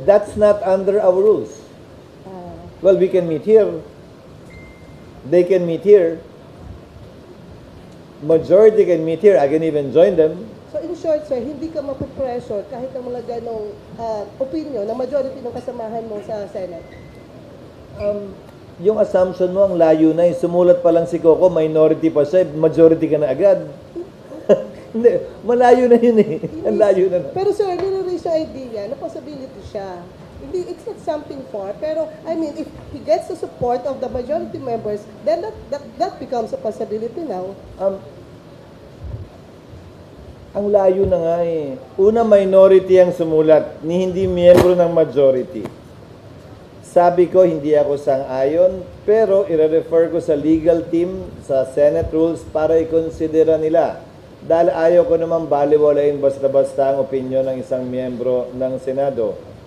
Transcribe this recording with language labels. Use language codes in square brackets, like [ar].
[en] That's not under our rules. Well, we can meet here. They can meet here. Majority can meet here. I can even join them. So in short, sir, [tl] hindi ka mapipressure kahit ng mga ganong opinion ng majority ng kasamahan mo sa Senate. Yung assumption mo, ang layo na. Sumulat pa lang si Coco, minority pa siya, majority ka na agad. Hindi, malayo na yun eh. Ang layo na. Pero sir, nire-raise yung idea na possibility siya. [en] Hindi, it's not something far. Pero, I mean, if he gets the support of the majority members, then that becomes a possibility now. [tl] Ang layo na nga eh. Una, minority ang sumulat, ni hindi miyembro ng majority. Sabi ko, hindi ako sang-ayon, pero i-refer ko sa legal team, sa Senate rules, para i-considera nila. Dahil ayaw ko naman baliwalain basta-basta ang opinion ng isang miyembro ng Senado.